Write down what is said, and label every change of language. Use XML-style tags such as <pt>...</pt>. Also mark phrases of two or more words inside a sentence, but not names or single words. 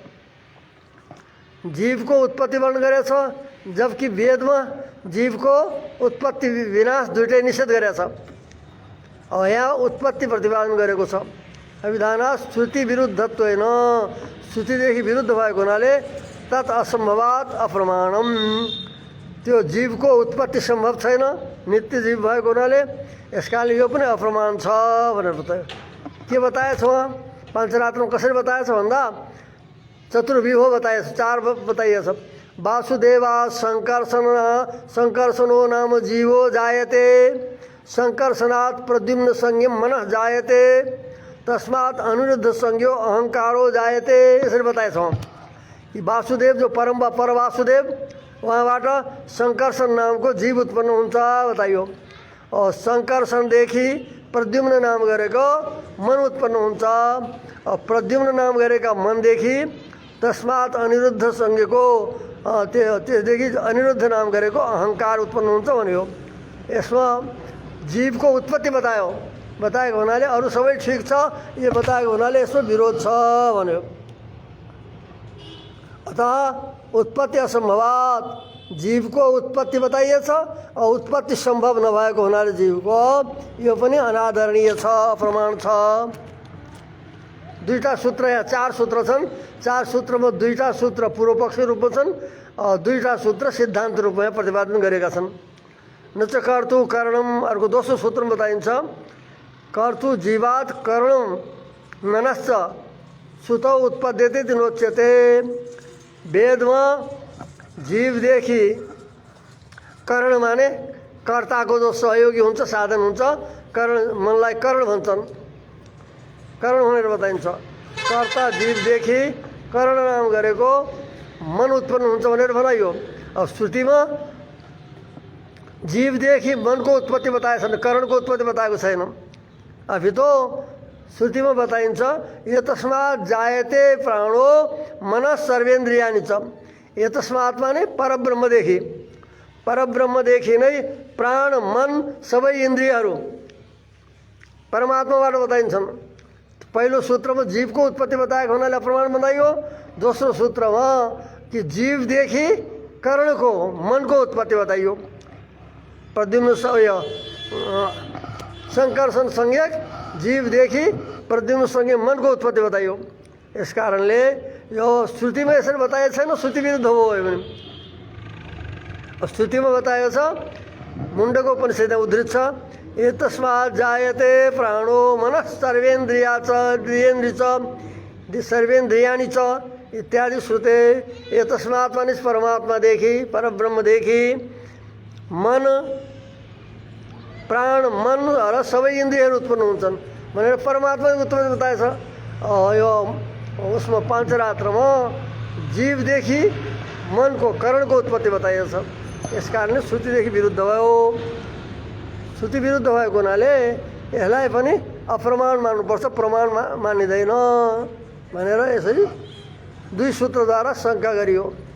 <ne>जीवको उत्पत्ति वर्णन गरेछ, जबकि वेदमा जीवको उत्पत्ति विनाश दुइटै निषेध गरेछ। अब यहाँ उत्पत्ति प्रतिपादन गरेको छ।</ne> <sa>विधानात् श्रुति विरुद्धत्वेन,</sa> <ne>श्रुतिदेखि विरुद्ध भएको हुनाले</ne> <sa>तत् असम्भवात् अप्रमाणम।</sa> <ne>त्यो जीवको उत्पत्ति सम्भव छैन, नित्य जीव भएको हुनाले यसकारणले यो पनि अप्रमाण छ भनेर बतायो। के बताएछ उहाँ पाञ्चरात्रमा कसरी बताएछ भन्दा चतुर्व्यूह बताएछ, चार बताइएछ।</ne> <sa>वासुदेवा संकर्षणो नाम जीवो जायते, संकर्षणात् प्रद्युम्न संज्ञम मनः जायते, तस्मात् अनिरुद्ध संज्ञो अहंकारो जायते,</sa> <ne>यसरी बताएछ। वासुदेव जो पर वासुदेव, वहाँबाट संकर्षण नामको जीव उत्पन्न हुन्छ बताइयो। और संकर्षणदेखि प्रद्युम्न नाम गरेको मन उत्पन्न हुन्छ। और प्रद्युम्न नाम गरेका मनदेखि</ne> <sa>तस्मात् अनिरुद्ध संज्ञको</sa> <ne>त्यसदेखि अनिरुद्ध नाम गरेको अहंकार उत्पन्न हुन्छ भन्यो। यसमा जीवको उत्पत्ति बताएको हुनाले अरू सबै ठिक छ, यो बताएको हुनाले यसमा विरोध छ भन्यो।</ne> <sa>अतः उत्पत्ति असम्भवात्,</sa> <ne>जीवको उत्पत्ति बताइएछ और उत्पत्ति सम्भव नभएको हुनाले जीवको यो पनि अनादरणीय छ, अप्रमाण छ। दुईटा सूत्र, यहाँ चार सूत्र छन्। चार सूत्रमा दुईटा सूत्र पूर्व पक्ष रूपमा छन् और दुईटा सूत्र सिद्धान्त रूपमा प्रतिपादन गरेका छन्।</ne> <sa>न च कर्तु करणम,</sa> <ne>अर्को दोस्रो सूत्र बताइन्छ</ne> <sa>कर्तु जीवात् करणम मनश्च सुतौ उत्पद्यते नोच्यते।</sa> <ne>वेदमा जीवदेखि करण माने कर्ताको जो सहयोगी हुन्छ, साधन हुन्छ, करण मनलाई करण भन्छन्, करण भनेर बताइन्छ। कर्ता जीवदेखि करण नाम गरेको मन उत्पन्न हुन्छ भनेर भनाइयो। अब श्रुतिमा जीवदेखि मनको उत्पत्ति बताएको छैन, करणको उत्पत्ति बताएको छैन।</ne> <hi>अभी तो</hi> <ne>श्रुतिमा बताइन्छ</ne> <sa>यतस्मात् जायते प्राणो मनः सर्वेन्द्रियाणि च।</sa> <ne>यतस्मात् माने परब्रह्मदेखि, परब्रह्मदेखि नै प्राण मन सबै इन्द्रियहरू परमात्माबाट बताइन्छन्। पहिलो सूत्रमा जीवको उत्पत्ति बताएको हुनाले अप्रमाण बनाइयो। दोस्रो सूत्रमा कि जीवदेखि करणको मनको उत्पत्ति बताइयो। प्रद्युम्न संकर्षण संज्ञक जीवदेखि प्रद्युम्न संज्ञक मनको उत्पत्ति बताइयो। यस कारणले यो श्रुतिमा यसरी बताएको छैन, श्रुति विरुद्ध हो भने। श्रुतिमा बताएको छ, मुण्डको उपनिषदमा उद्धृत छ</ne> <sa>एतस्मात् जायते प्राणो मनः सर्वेन्द्रिया च द्विन्द्रिय च सर्वेन्द्रियाणि च इत्यादि श्रुते एतस्मात्</sa> <ne>मानिस परमात्मा देखी परब्रह्म देखी मन प्राण मन र सबै इन्द्रियहरू उत्पन्न हुन्छन् भनेर परमात्माले उत्पन्न बताएछ। यो उसमा पाञ्चरात्रमा जीवदेखि मनको करणको उत्पत्ति बताइएको छ। यस कारणले श्रुतिदेखि विरुद्ध भयो। श्रुति विरुद्ध भएको हुनाले यसलाई पनि अप्रमाण मान्नुपर्छ, प्रमाण मानिँदैन भनेर यसरी दुई सूत्रद्वारा शङ्का गरियो।</ne>